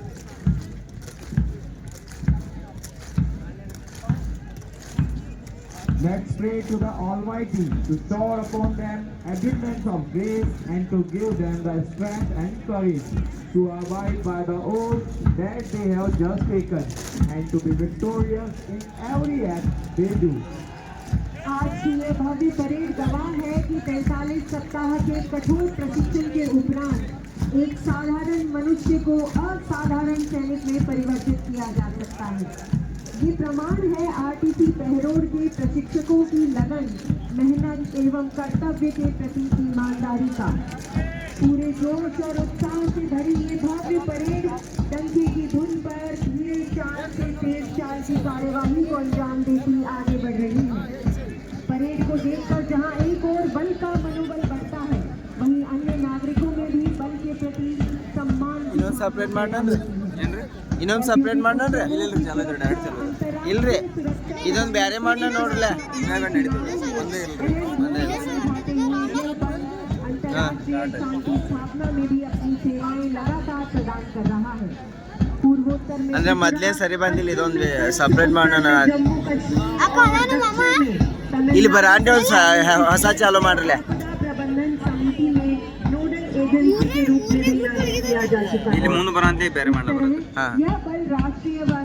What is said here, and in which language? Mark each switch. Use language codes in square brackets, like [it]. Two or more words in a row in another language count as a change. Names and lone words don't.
[en] Let's pray to the Almighty to shower upon them abundance of grace and to give them the strength and courage to abide by the oath that they have just taken and to be victorious in every act they do. [hi] आज की ये भव्य परेड गवाह है कि 45 सप्ताह के कठोर प्रशिक्षण के उपरांत एक साधारण मनुष्य को असाधारण सैनिक में परिवर्तित किया जा सकता है। ये प्रमाण है आरटीसी पहरोड के प्रशिक्षकों की लगन, मेहनत एवं कर्तव्य के प्रति ईमानदारी का। पूरे जोश और उत्साह से भरी ये भव्य परेड डंके की धुन पर धीरे चाल से तेज चाल की कार्यवाही को अंजाम देती आगे बढ़ रही है। परेड को देखकर जहां एक और बल का मनोबल बढ़ता है, वहीं अन्य नागरिकों में भी बल के प्रति सम्मान [kn] ಸಪ್ರೇಟ್ ಮಾಡೋಣ ಏನ್ರಿ ಇನ್ನೊಂದು ಸಪ್ರೇಟ್ ಮಾಡೋಣ ಇಲ್ಲ ಚಾಲೋ ಡೈರೆಕ್ಟ್ ಚಾಲೋ ಇಲ್ರಿ ಇದೊಂದು ಬೇರೆ ಮಾಡೋಣ ನೋಡ್ರಲ್ಲ ನಡೀತದೆ ಒಂದೇ ಇಲ್ರಿ [hi] अंतर्राष्ट्रीय शांति स्थापना में भी अपनी सेवाएं लगातार प्रदान कर रहा है। पूर्वोत्तर में [kn] ಅಂದ್ರೆ ಮೊದಲೇ ಸರಿ ಬಂದಿಲ್ಲ ಇದೊಂದು ಸಪ್ರೇಟ್ ಮಾಡೋಣ [hi] जम्मू कश्मीर [kn] ಇಲ್ಲಿ ಬರಾಂಡೆ ಒಂದು ಹೊಸ ಚಾಲು ಮಾಡ್ರಲ್ಲ [hi] प्रबंधन समिति में [en] nodal agency [hi] के रूप में भी नामित किया जा चुका [kn] ಇಲ್ಲಿ [hi] है। [kn] ಮುಂದೆ ಬರಂತೆ ಬೇರೆ ಮಾಡಲ್ಲ ಹಾ [hi] यह बल राष्ट्रीय